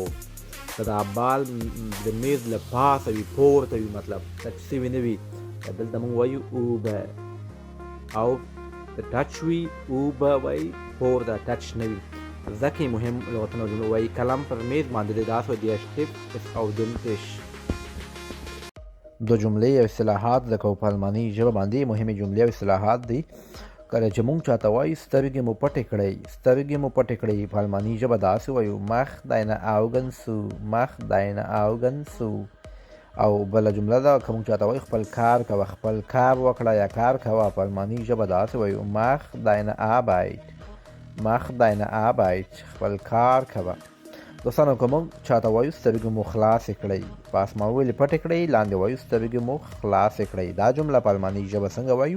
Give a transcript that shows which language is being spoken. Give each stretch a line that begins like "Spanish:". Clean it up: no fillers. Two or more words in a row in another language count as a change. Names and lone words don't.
Pashto: که دا بال د میز له پاسه وي، پورته وي، مطلب ټچ سوي نه وي، دلته موږ وایو اوبر. او د ټچ وي، اوبر وایي پورته، ټچ نه وي. زده کړئ مهم لغتونه او جملې. وایي قلم پر میز باندې دی، داسې وایي
German: der Stift ist auf dem Tisch.
Pashto: دو جملې او اصطلاحات زده کوو په الماني ژبه باندې. مهمې جملې او اصطلاحات دي. کله چې موږ چاته وایو سترګې مو پټې کړئ، سترګې مو پټې کړئ، په الماني ژبه داسې وایو
German: mach deine Augen zu. mach deine Augen zu.
Pashto: او بله جمله ده، که موږ چاته وایو خپل کار کوه، خپل کار وکړه یا کار کوه، په الماني ژبه داسې وایو
German: mach deine Arbeit. mach deine Arbeit.
Pashto: خپل کار کوه. دوستانو که موږ چاته وایو سترګې مو خلاصې کړئ، په اسمان ولې پټې کړئ، لاندې وایو سترګې مو خلاصې کړئ. دا جمله په الماني ژبه څنګه وایو؟